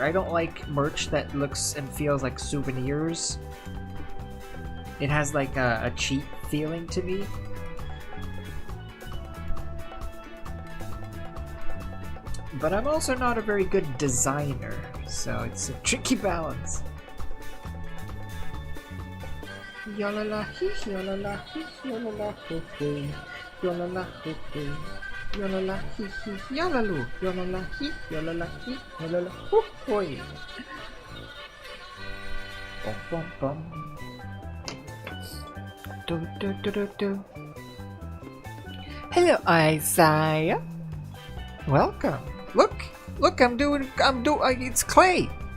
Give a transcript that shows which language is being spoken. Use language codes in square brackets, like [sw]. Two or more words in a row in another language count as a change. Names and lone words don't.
[en] I don't like merch that looks and feels like souvenirs. It has like a cheap feeling to me. But I'm also not a very good designer, so it's a tricky balance. Yolala hee yolala hee yolala hoo hoo yolala hoo hoo yolala hee hee yolalu yolala hee yolala hee yolala hoo hoo. Bum bum bum. Do do do do do. Hello, Isaiah. Welcome. Look, I'm doing, it's clay.